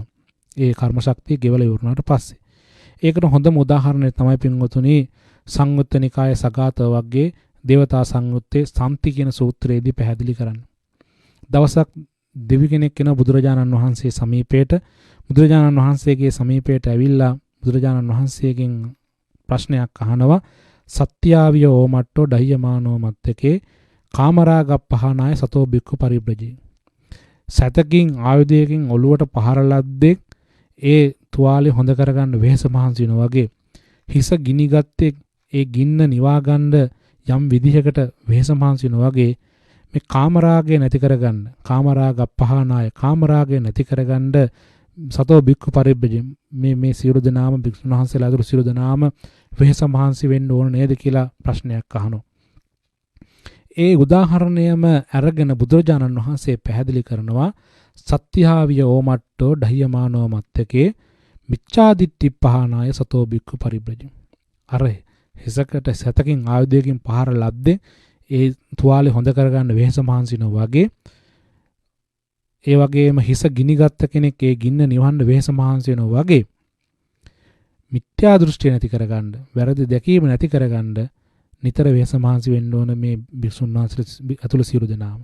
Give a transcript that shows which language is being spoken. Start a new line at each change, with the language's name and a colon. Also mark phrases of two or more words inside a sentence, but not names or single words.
Sinhala: ඒ කර්ම ශක්තිය ගෙවල ඉවර වුණාට පස්සේ. ඒකට හොඳම උදාහරණය තමයි පින්වතුනි සංයුත්ත නිකායේ සගත වර්ගයේ දේවතා සංයුත්තේ සම්ති කියන සූත්‍රයේදී පැහැදිලි කරන්නේ. දවසක් දෙවි කෙනෙක් කෙනා බුදුරජාණන් වහන්සේ සමීපයට බුදුරජාණන් වහන්සේගේ සමීපයට ඇවිල්ලා බුදුරජාණන් වහන්සේගෙන් ප්‍රශ්නයක් අහනවා.
Pali: සත්‍යාවිය ඕමට්ටෝ ඩහියමානෝ මත්තකේ කාමරාගප්පහනාය සතෝ බික්ඛු පරිබ්‍රජේ.
Sinhala: සතකින් ආයුධයකින් ඔළුවට පහර ලද්දෙක් ඒ තුවාලේ හොඳ කරගන්න වෙහෙස මහන්සි වෙනවා වගේ හිස ගිනිගත්තේ ඒ ගින්න නිවා ගන්න යම් විදිහකට වෙහෙස මහන්සි වෙනවා වගේ මේ කාමරාගය නැති කරගන්න කාමරාගප්පහනාය කාමරාගය නැති කරගන්න
Pali: සතෝ බික්ඛු පරිබ්‍රජේ
Sinhala: මේ සියලු දෙනාම භික්ෂුන් වහන්සේලා අතුරු සියලු දෙනාම වෙහෙස මහන්සි වෙන්න ඕන නේද කියලා ප්‍රශ්නයක් අහනවා. ඒ උදාහරණයම අරගෙන බුදුරජාණන් වහන්සේ පැහැදිලි කරනවා
Pali: සත්‍යාවිය ඕමට්ටෝ ඩහියමානෝ මත්තකේ මිච්ඡාදිට්ඨි පහනාය සතෝ බික්ඛු පරිබ්‍රජේ.
Sinhala: අර හිසකට සතකින් ආයුධයකින් පහර ලද්දේ ඒ තුවාලේ හොඳ කරගන්න වෙහෙස මහන්සිනෝ වගේ ඒ වගේම හිස ගිනිගත්ත කෙනෙක් ඒ ගින්න නිවහන්න වෙහෙස මහන්සි වෙනවා වගේ මිත්‍යා දෘෂ්ටිය නැති කරගන්න, වැරදි දැකීම නැති කරගන්න නිතර වෙහෙස මහන්සි වෙන්න ඕන මේ භික්ෂුන් වහන්සේලා අතුළු සියලු දෙනාම.